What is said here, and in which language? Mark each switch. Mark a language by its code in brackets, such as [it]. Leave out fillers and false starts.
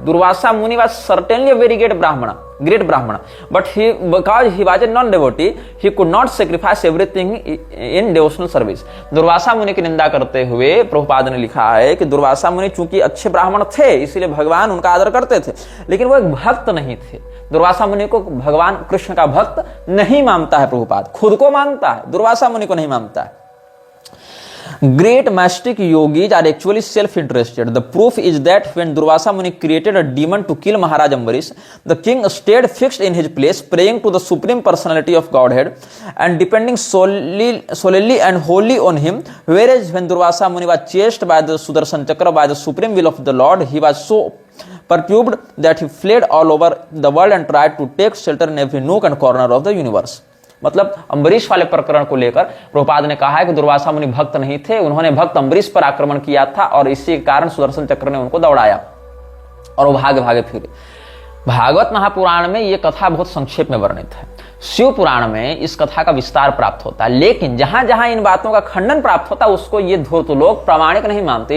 [en] Durvasa Muni was certainly a very great brahmana, but because he was a non-devotee, he could not sacrifice everything in devotional service. [hi] Durvasa मुनि की निंदा करते हुए प्रभुपाद ने लिखा है कि दुर्वासा मुनि चूंकि अच्छे ब्राह्मण थे इसीलिए भगवान उनका आदर करते थे, लेकिन वो एक भक्त नहीं थे। दुर्वासा मुनि को भगवान कृष्ण का भक्त नहीं मानता है प्रभुपाद, खुद को मानता है, दुर्वासा मुनि को नहीं मानता है। [en] Great mystic yogis are actually self-interested. The proof is that when Durvasa Muni created a demon to kill Maharaj Ambarish, the king stayed fixed in his place, praying to the supreme personality of Godhead and depending solely and wholly on him. Whereas when Durvasa Muni was chased by the Sudarshan Chakra by the supreme will of the Lord, he was so perturbed that he fled all over the world and tried to take shelter in every nook and corner of the universe. [hi] मतलब अम्बरीश वाले प्रकरण को लेकर प्रभुपाद ने कहा है कि दुर्वासा मुनि भक्त नहीं थे, उन्होंने भक्त अम्बरीश पर आक्रमण किया था और इसी के कारण सुदर्शन चक्र ने उनको दौड़ाया और वो भागे फिरे। भागवत महापुराण में ये कथा बहुत संक्षेप में वर्णित है, शिव पुराण में इस कथा का विस्तार प्राप्त होता है, लेकिन जहां जहां इन बातों का खंडन प्राप्त होता है उसको ये धूर्त लोग प्रामाणिक नहीं मानते।